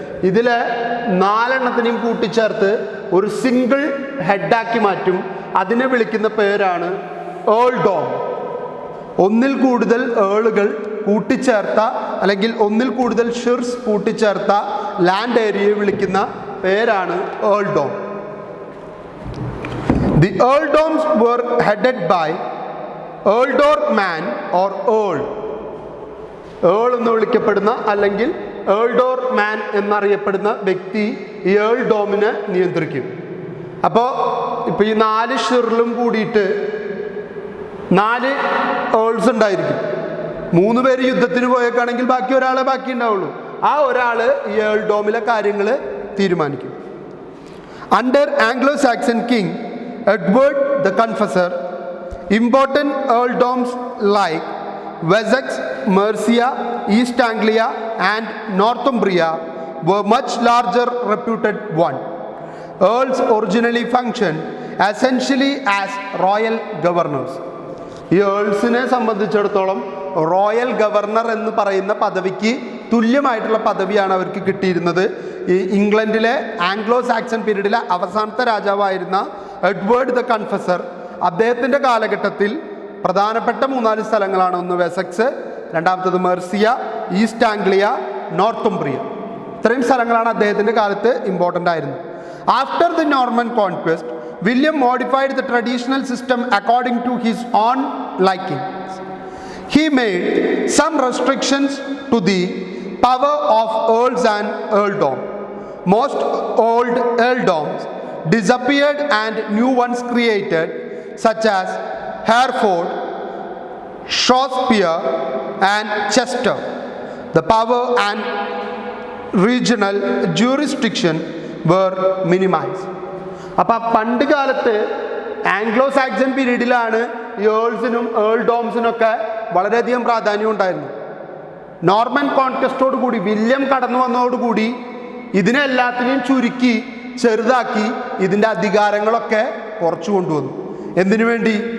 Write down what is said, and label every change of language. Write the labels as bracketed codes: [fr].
[ml] ഇതിലെ 4 കൂട്ടിച്ചേർത്ത് ഒരു സിംഗിൾ ഹെഡാക്കി മാറ്റും. അതിനെ വിളിക്കുന്ന പേരാണ് ഏൾഡോം. ഒന്നിൽ കൂടുതൽ ഏളുകൾ കൂട്ടിച്ചേർത്ത അല്ലെങ്കിൽ ഒന്നിൽ കൂടുതൽ ഷിർസ് കൂട്ടിച്ചേർത്ത ലാൻഡ് ഏരിയയെ വിളിക്കുന്ന പേരാണ് ഏൾഡോം. [en] The earldoms were headed by ealdor man or earl. [ml] Earl എന്ന് വിളിക്കപ്പെടുന്ന അല്ലെങ്കിൽ ഏൾഡോർ മാൻ എന്നറിയപ്പെടുന്ന വ്യക്തി ഈ ഏൾഡോമിനെ നിയന്ത്രിക്കും. അപ്പോൾ ഇപ്പോൾ ഈ 4 ഷിറിലും കൂടിയിട്ട് 4 ഏൾസ് ഉണ്ടായിരിക്കും. 3 പേര് യുദ്ധത്തിന് പോയേക്കാണെങ്കിൽ ബാക്കി ഒരാളെ ബാക്കി ഉണ്ടാവുള്ളൂ. ആ ഒരാൾ ഈ ഏൾഡോമിലെ കാര്യങ്ങൾ തീരുമാനിക്കും. [en] Under Anglo Saxon king Edward the confessor, important earldoms like Wessex, Mercia, East Anglia and Northumbria were much larger reputed one. Earls originally functioned essentially as royal governors. [ml] ഈ ഏൾസിനെ സംബന്ധിച്ചിടത്തോളം റോയൽ ഗവർണർ എന്ന് പറയുന്ന പദവിക്ക് തുല്യമായിട്ടുള്ള പദവിയാണ് അവർക്ക് കിട്ടിയിരുന്നത്. ഈ ഇംഗ്ലണ്ടിലെ ആംഗ്ലോ സാക്സൺ പീരീഡിലെ അവസാനത്തെ രാജാവായിരുന്ന എഡ്വേർഡ് ദ കൺഫസർ, അദ്ദേഹത്തിൻ്റെ കാലഘട്ടത്തിൽ പ്രധാനപ്പെട്ട 3-4 സ്ഥലങ്ങളാണ്. ഒന്ന് വെസക്സ്, രണ്ടാമത്തത് മെർസിയ, ഈസ്റ്റ് ആംഗ്ലിയ, നോർത്തുംബ്രിയ. ഇത്രയും സ്ഥലങ്ങളാണ് അദ്ദേഹത്തിൻ്റെ കാലത്ത് ഇമ്പോർട്ടൻ്റ് ആയിരുന്നത്. [en] After the Norman conquest, William modified the traditional system according to his own likings. He made some restrictions to the power of earls and earldom. Most old earldoms disappeared and new ones created, such as Hereford, Shropshire and Chester. The power and regional jurisdiction were minimized. [ml] അപ്പോൾ പണ്ട് കാലത്ത് Anglo Saxon പീരീഡിലാണ് ഏൾസിനും ഏൾഡോംസിനൊക്കെ വളരെയധികം പ്രാധാന്യം ഉണ്ടായിരുന്നു. Norman കോൺക്വസ്റ്റോട് കൂടി, William കടന്നു വന്നതോടുകൂടി ഇതിനെല്ലാത്തിനെയും ചുരുക്കി ചെറുതാക്കി ഇതിൻ്റെ അധികാരങ്ങളൊക്കെ കുറച്ചു കൊണ്ടുവന്നു. എന്തിനു വേണ്ടി?